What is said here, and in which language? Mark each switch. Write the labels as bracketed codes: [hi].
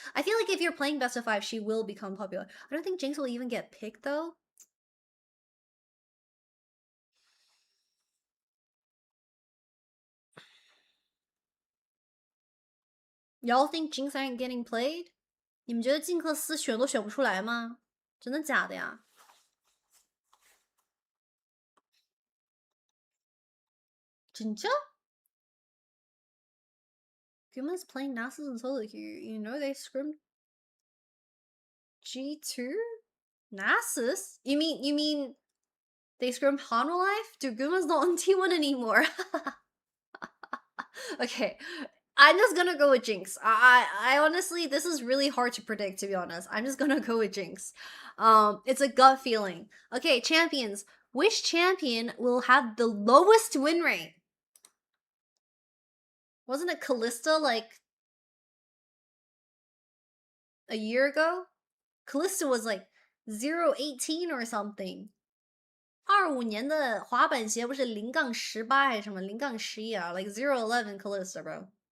[en] I feel like if you're playing best of 5, she will become popular. I don't think Jinx will even get picked though. Y'all think Jinx aren't getting played? [zh] 你们觉得金克斯选都选不出来吗？真的假的呀？真假？ [en] Guma's playing Nasus and solo here. You know they scrimmed G2? Nasus? You mean they scrimmed Hanwha-Life? Dude, Guma's not on T1 anymore. Okay. I'm just gonna go with Jinx. I honestly, this is really hard to predict, to be honest. I'm just gonna go with Jinx. It's a gut feeling. Okay, champions. Which champion will have the lowest win rate? Wasn't it Kalista like a year ago? Kalista was like 0-18 or something. [zh] 25年的滑板鞋不是0-18还是什么0-11啊 ？ [en] Like 0-11 Kalista, bro.